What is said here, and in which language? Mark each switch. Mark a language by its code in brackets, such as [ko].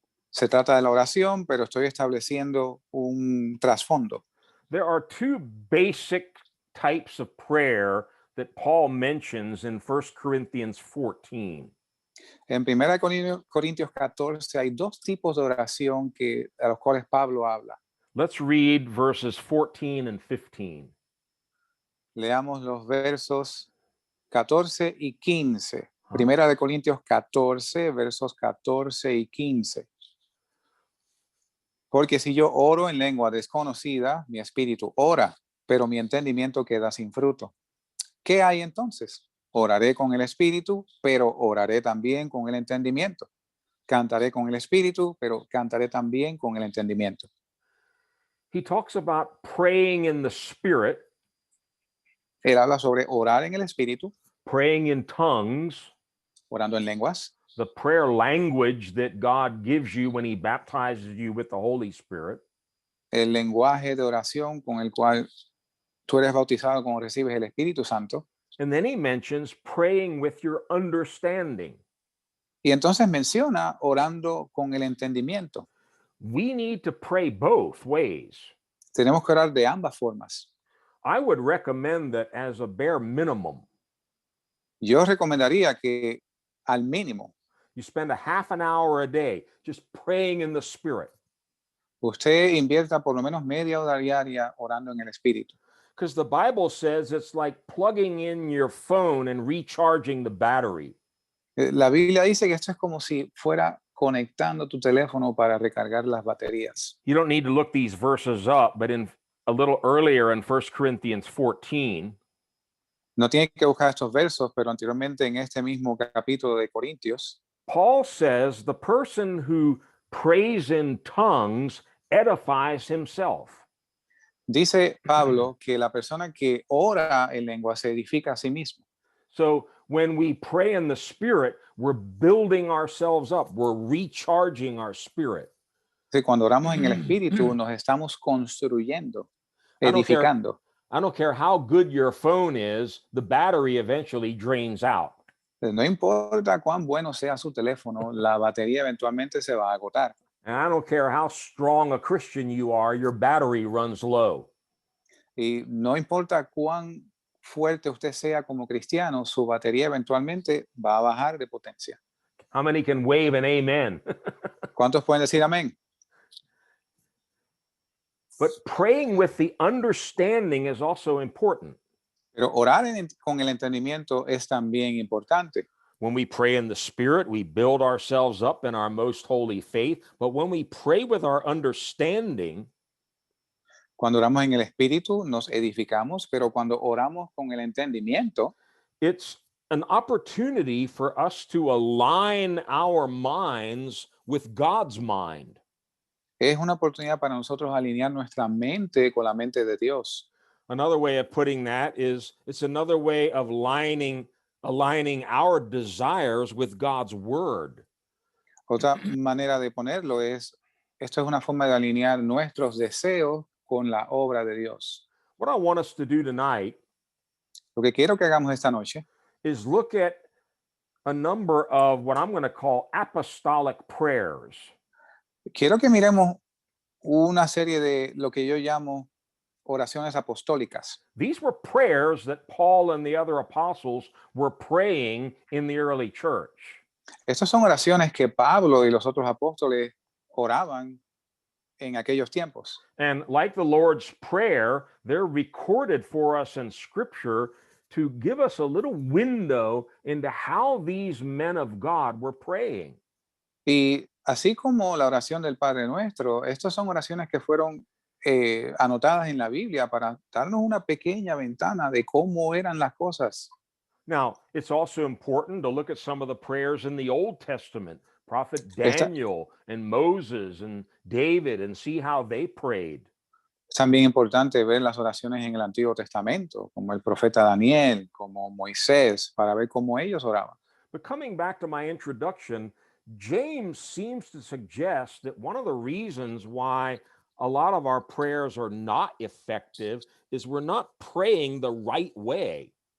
[es] Se trata de la oración, pero estoy estableciendo un trasfondo. [en] There are two basic types of prayer that Paul mentions in 1 Corinthians 14. [es] En 1 Corintios 14 hay dos tipos de oración a los cuales Pablo habla. [en] Let's read verses 14 and 15. [es] Leamos los versos 14 y 15. Primera de Corintios 14, versos 14 y 15. Porque si yo oro en lengua desconocida, mi espíritu ora, pero mi entendimiento queda sin fruto. ¿Qué hay entonces? Oraré con el espíritu, pero oraré también con el entendimiento. Cantaré con el espíritu, pero cantaré también con el entendimiento. [en] He talks about praying in the Spirit, [es] Él habla sobre orar en el espíritu, [en] praying in tongues, [es] orando en lenguas, [en] the prayer language that God gives you when he baptizes you with the Holy Spirit, [es] el lenguaje de oración con el cual tú eres bautizado cuando recibes el Espíritu Santo. [en] and then he mentions praying with your understanding. [es] Y entonces menciona orando con el entendimiento. [en] We need to pray both ways. [es] Tenemos que orar de ambas formas. [en] I would recommend that as a bare minimum, [es] Yo recomendaría que al mínimo [en] you spend a half an hour a day just praying in the Spirit. [es] usted invierta por lo menos media hora diaria orando en el Espíritu. [en] Because the Bible says it's like plugging in your phone and recharging the battery. [es] La Biblia dice que esto es como si fuera conectando tu teléfono para recargar las baterías. [en] You don't need to look these verses up, but in a little earlier in 1 Corinthians 14, [es] No tiene que buscar estos versos, pero anteriormente en este mismo capítulo de Corintios, [en] Paul says the person who prays in tongues edifies himself. [es] dice Pablo que la persona que ora en lengua se edifica a sí mismo. [en] So when we pray in the Spirit, we're building ourselves up, we're recharging our spirit. [es] Entonces, cuando oramos en el Espíritu, nos estamos construyendo, [en] I don't care- [es] edificando. [en] I don't care how good your phone is, the battery eventually drains out. [es] No importa cuán bueno sea su teléfono, la batería eventualmente se va a agotar. [en] And I don't care how strong a Christian you are, your battery runs low. [es] Y no importa cuán fuerte usted sea como cristiano, su batería eventualmente va a bajar de potencia. [en] How many can wave an amen? [es] ¿Cuántos pueden decir amén? [en] But praying with the understanding is also important. [es] Pero orar con el entendimiento es también importante. [en] When we pray in the Spirit, we build ourselves up in our most holy faith. But when we pray with our understanding, [es] Cuando oramos en el Espíritu, nos edificamos, pero cuando oramos con el entendimiento, [en] it's an opportunity for us to align our minds with God's mind. [es] es una oportunidad para nosotros alinear nuestra mente con la mente de Dios. [en] Another way of putting that is it's another way of aligning our desires with God's word. [es] Otra manera de ponerlo es, esto es una forma de alinear nuestros deseos con la obra de Dios. [en] What I want us to do tonight [es] Lo que quiero que hagamos esta noche [en] is look at a number of what I'm going to call apostolic prayers. [es] quiero que miremos una serie de lo que yo llamo oraciones apostólicas. [en] These were prayers that Paul and the other apostles were praying in the early church. [es] Estas son oraciones que Pablo y los otros apóstoles oraban en aquellos tiempos. [en] And like the Lord's Prayer, they're recorded for us in Scripture to give us a little window into how these men of God were praying. [es] Y así como la oración del Padre Nuestro, estas son oraciones que fueron anotadas en la Biblia para darnos una pequeña ventana de cómo eran las cosas. [en] Now, it's also important to look at some of the prayers in the Old Testament, Prophet [es] Esta- [en] Daniel and Moses and David, and see how they prayed. [es] Es también importante ver las oraciones en el Antiguo Testamento, como el profeta Daniel, como Moisés, para ver cómo ellos oraban. [en] But coming back to my introduction, James seems to suggest that one of the reasons why a lot of our prayers are not effective is we're not praying the right way.